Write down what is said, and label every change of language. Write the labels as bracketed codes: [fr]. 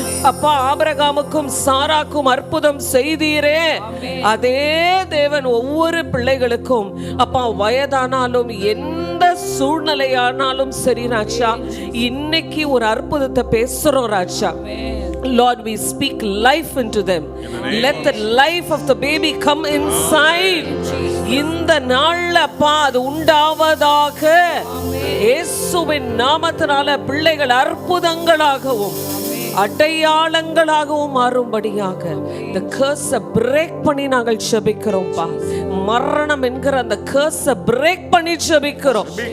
[ta] அப்பா ஆபிரகாமுக்கும் சாராக்கும் அற்புதம் செய்தீரே, அதே தேவன் ஒவ்வொரு பிள்ளைகளுக்கும் அப்பா வயதானாலும் எந்த சூழ்நிலையானாலும் சரி ராஜா, இன்னைக்கு ஒரு அற்புதத்தை பேசுறோம் ராஜா. [en] Lord, we speak life into them. Let the life of the baby come inside. [ta] இந்த நாள்ல அப்பா அது உண்டாவதாக. இயேசுவின் நாமத்தினால பிள்ளைகள் அற்புதங்களாகவும் அடையாளங்களாகவும் மாறும்படியாக இந்த கர்ஸை பிரேக் பண்ணி நாங்கள் ஜெபிக்கிறோம்ப்பா. மரணம் என்கிற அந்த கர்ஸை பிரேக் பண்ணி ஜெபிக்கிறோம்.